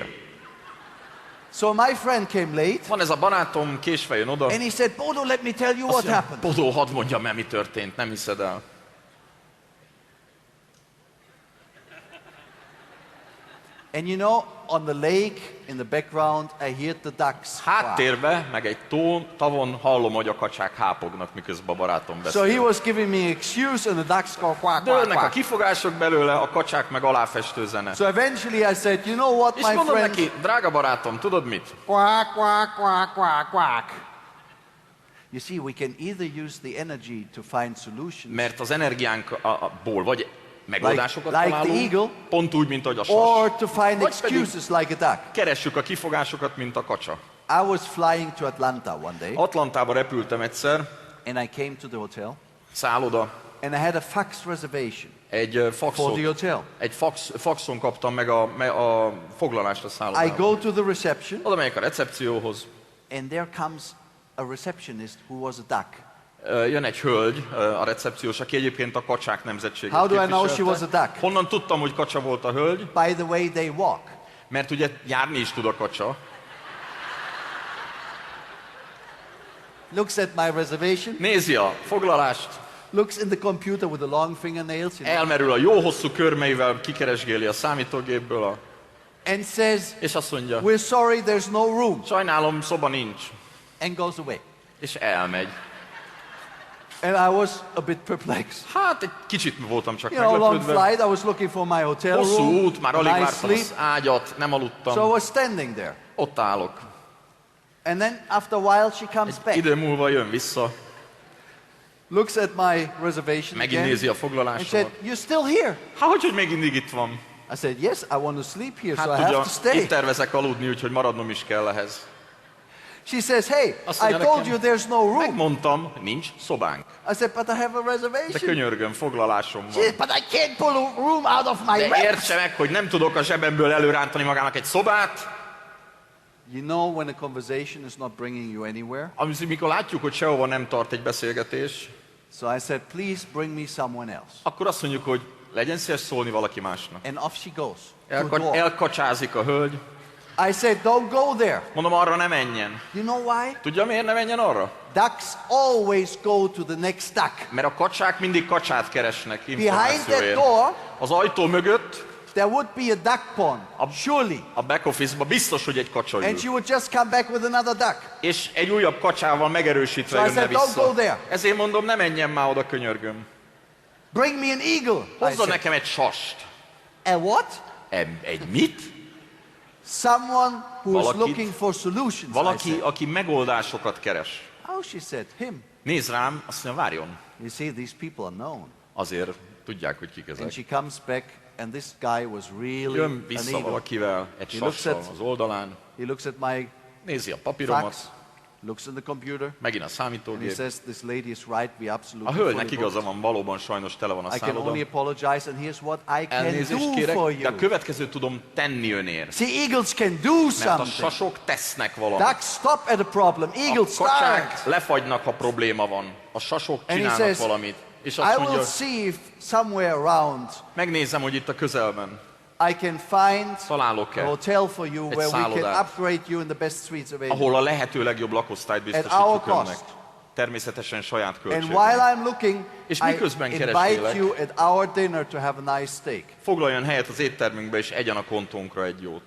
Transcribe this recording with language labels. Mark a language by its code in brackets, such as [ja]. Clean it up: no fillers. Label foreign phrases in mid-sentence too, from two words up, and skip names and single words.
[en] So my friend came late, [hu] Van ez a barátom, késve jön oda. [en] and he said, Bodo, let me tell you [hu] Azt [en] what [hu] mondja, [en] happened. [hu] Bodó, hadd mondjam el, mi történt, nem hiszed el. [en] And you know, on the lake, in the background, I hear the ducks. [hu] Háttérbe, meg egy tavon hallom, hogy a kacsák hápognak, miközben a barátom beszél. [en] So he was giving me excuse, and the ducks go quack, quack, [hu] Dőlnek a [en] quack. [hu] kifogások belőle, a kacsák meg aláfestő zene. [en] So eventually I said, you know what, [hu] És [en] my [hu] mondom [en] friend? [hu] neki, drága barátom, tudod mit? [en] Quack, quack, quack, quack, quack. You see, we can either use the energy to find solutions, [hu] Mert az energiánkból vagy megoldásokat [en] like the [hu] találunk, [en] eagle, [hu] pont úgy, mint ahogy a sas. [en] or to find [hu] Vagy pedig- [en] excuses like a duck. [hu] Keressük a kifogásokat, mint a kacsa. [en] I was flying to Atlanta one day, [hu] Atlantába repültem egyszer, [en] and I came to the hotel, [hu] szálloda, [en] and I had a fax reservation [hu] egy [en] for [hu] faxot, [en] the hotel. [hu] egy faxon kaptam meg a foglalást a [en] I [hu] szállodába. [en] go to the reception, [hu] Oda megyek a recepcióhoz, [en] and there comes a receptionist who was a duck. [hu] jön egy hölgy, a recepciós, aki egyébként a kacsák nemzetségét [en] How do I know [hu] képviselte. [en] she was a duck? [hu] Honnan tudtam, hogy kacsa volt a hölgy? [en] By the way they walk. [hu] Mert ugye járni is tud a kacsa. [en] Looks at my reservation, [hu] Nézi a foglalást, [en] looks in the computer with the long fingernails, you know, [hu] elmerül a jó hosszú körmeivel, kikeresgéli a számítógépből, [en] and says, [hu] és azt mondja, [en] we're sorry, there's no room, [hu] sajnálom, szoba nincs. [en] and goes away. [hu] És elmegy. [en] And I was a bit perplexed. [hu] Hát egy kicsit voltam csak [en] You know, long [hu] meglepődve. [en] flight, I was looking for my hotel [hu] Hosszú [en] room, [hu] út, már alig [en] nice [hu] vártam [en] sleep, [hu] az ágyat, nem [en] so I [hu] aludtam. [en] was standing there. [hu] Ott állok. [en] And then after a while she comes back, [hu] Idő múlva jön vissza, [en] looks at my reservation [hu] megint [en] again, [hu] nézi a [en] and said, [hu] foglalásomat. [en] you're still here? [hu] Hát, hogy még mindig itt van? [en] I said, yes, I want to sleep here, so I [hu] Hát [en] have [hu] tudja, [en] to stay. [hu] itt tervezek aludni, úgyhogy maradnom is kell ehhez. [en] She says, hey, [hu] Azt [en] I [hu] mondja [en] told [hu] nekem, [en] you there's no room. [hu] Megmondtam, nincs szobánk. [en] I said, but I have a [hu] De [en] reservation. [hu] könyörgöm, foglalásom [en] She [hu] van. [en] said, but I can't pull a room out of my [hu] De [en] rent. [hu] értse meg, hogy nem tudok a zsebemből előrántani magának egy szobát. [en] You know when a conversation is not bringing you anywhere? [hu] Amikor látjuk, hogy sehova nem tart egy beszélgetés, [en] So I said, please bring me someone else. [hu] akkor azt mondjuk, hogy legyen szíves szólni valaki másnak. [en] And off she goes. to a door. [hu] Elkacsázik a hölgy. [en] I said, don't go there. [hu] Mondom, arra ne menjen. [en] You know why? [hu] Tudja, miért ne menjen arra? [en] Ducks always go to the next duck. [hu] Mert a kacsák mindig kacsát keresnek [en] Behind that [hu] információért. [en] door, [hu] Az ajtó mögött, [en] there would be a duck pond, surely. [hu] a [en] back office- [hu] ban biztos, hogy egy kacsa [en] And [hu] ül. [en] she would just come back with another duck. [hu] És egy újabb kacsával megerősítve [en] So I [hu] jönne [en] said, don't go [hu] vissza. [en] there. [hu] Ezért mondom, ne menjen már oda, könyörgöm. [en] Bring me an eagle. I [hu] Hozzon [en] said. [hu] nekem egy sast. [en] A what? [hu] Egy mit? [en] Someone who is [hu] Valakit- [en] looking for solutions. I [hu] Valaki, [en] said. [hu] aki megoldásokat keres. [en] Oh, she said, him. [hu] Nézd rám, azt mondja, várjon. [en] You see, these people are known. [hu] Azért tudják, hogy kik [en] And [hu] ezek. [en] she comes back, and this guy was really [hu] Jön [en] an [hu] vissza [en] eagle. [hu] valakivel, egy [en] He looks [hu] sassal [en] at- [hu] az oldalán, [en] He looks at my [hu] nézi a papíromat, [en] fax, looks in the computer, [hu] megint a [en] and he [hu] számítógép. [en] says, this lady is right, we [hu] A [en] absolutely [hu] hölgynek [en] fully [hu] igaza [en] booked. [hu] van, valóban sajnos tele van a [en] I can [hu] szálloda. [en] only apologize, and here's what I can [hu] Elnézést [en] do [hu] kérek, [en] for [hu] de a [en] you. [hu] következőt tudom tenni önért. [en] See, eagles can do [hu] Mert a [en] something. [hu] sasok tesznek valamit. [en] Ducks stop at a problem, [hu] A [en] eagles [hu] kacsák [en] start. [hu] lefagynak, ha probléma van. A sasok [en] And he [hu] csinálnak [en] says, [hu] valamit. És [en] I [hu] azt [en] will [hu] mondja, [en] see if somewhere around [hu] megnézem, hogy itt a közelben [en] I can find a [hu] találok-e, [en] hotel for you [hu] egy [en] where we can [hu] szállodát, [en] upgrade you in the best suites available. [hu] ahol a lehető legjobb lakosztályt [en] our [hu] biztosítjuk önnek. [en] cost. [hu] Természetesen saját [en] And while [hu] költségben. [en] I'm looking, [hu] És [en] I [hu] miközben [en] invite [hu] keresgélek, [en] you at our dinner to have a nice steak. [hu] foglaljon helyet az éttermünkbe, és egyen a kontónkra egy jót.